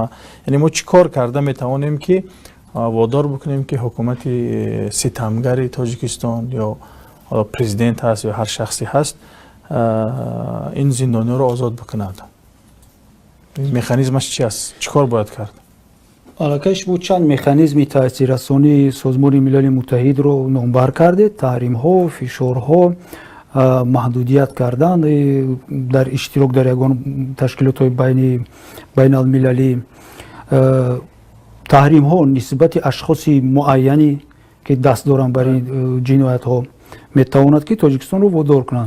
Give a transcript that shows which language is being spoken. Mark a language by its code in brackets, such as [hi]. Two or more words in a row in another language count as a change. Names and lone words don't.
[fa] یعنی ما چی کار کرده میتوانیم که وادار بکنیم که حکومت ستمگر تاجیکستان یا پرزیدنت هست یا هر شخصی هست این زندانی را آزاد بکند؟ مکانیزمش چی است؟ چی کار باید کرد؟ [tg] алакаш бу чанд механизми таъсиррасонии созмони милали муттаҳидро номбар кардед: таҳримҳо, фишорҳо, маҳдудият кардан дар иштирок дар ягон ташкилотҳои байналмилалӣ, таҳримҳо нисбати ашхоси муайяне ки даст доранд бар ин ҷиноятҳо метавонад ки Тоҷикистонро водор кунанд.